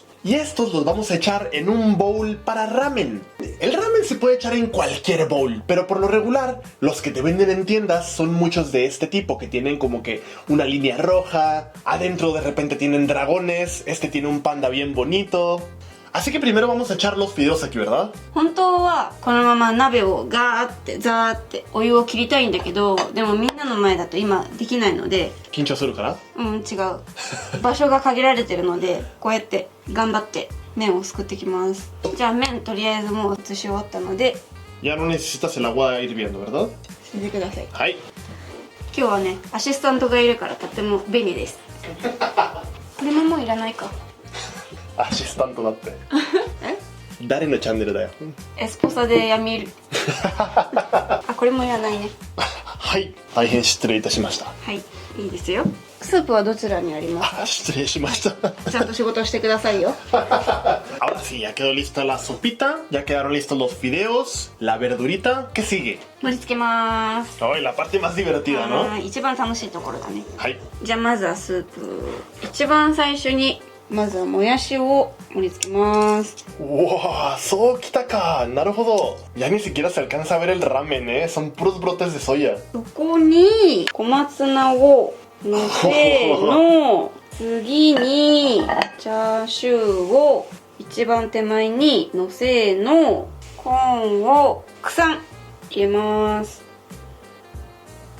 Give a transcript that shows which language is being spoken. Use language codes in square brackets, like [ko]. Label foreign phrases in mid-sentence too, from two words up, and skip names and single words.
[es] Y estos los vamos a echar en un bowl para ramen. El ramen se puede echar en cualquier bowl, pero por lo regular, los que te venden en tiendas son muchos de este tipo, que tienen como que una línea roja, adentro de repente tienen dragones, este tiene un panda bien bonito. Así que primero vamos a echar los fideos aquí, ¿verdad? [ja] 本当はこのまま鍋をガーってザーってお湯を切りたいんだけど、でもみんなの前だと今できないので、緊張するかな？違う。場所が限られてるので、こうやって頑張って麺をすくってきます。じゃあ麺とりあえずもう移し終わったので、 [es] Ya no necesitas el agua hirviendo, ¿verdad? [ja] しててください。はい。今日はね、アシスタントがいるからとっても便利です。これももういらないか。アシスタントだって。誰のチャンネルだよ。エスポサでやみる。あ、これもいらないね。はい、大変失礼いたしました。はい、いいですよ。スープはどちらにありますか？失礼しました。ちゃんと仕事してくださいよ。 [es] Ahora sí, ya quedó lista la sopita, ya quedaron listos los fideos, la verdurita. ¿Qué sigue? [ja] 盛り付けます。 [es] Ay, la parte más divertida, ¿no? [ja] 一番楽しいところだね。はい。じゃあまずはスープ。一番最初にまずはもやしを盛り付けます。 ¡Wow! ¡Soきたか! ¡Naruhodo! [es] Ya ni siquiera se alcanza a ver el ramen, ¿eh? Son puros brotes de soya. [ja] そこに小松菜をのせの、次にチャーシューを一番手前にのせの、コーンをたくさん入れます。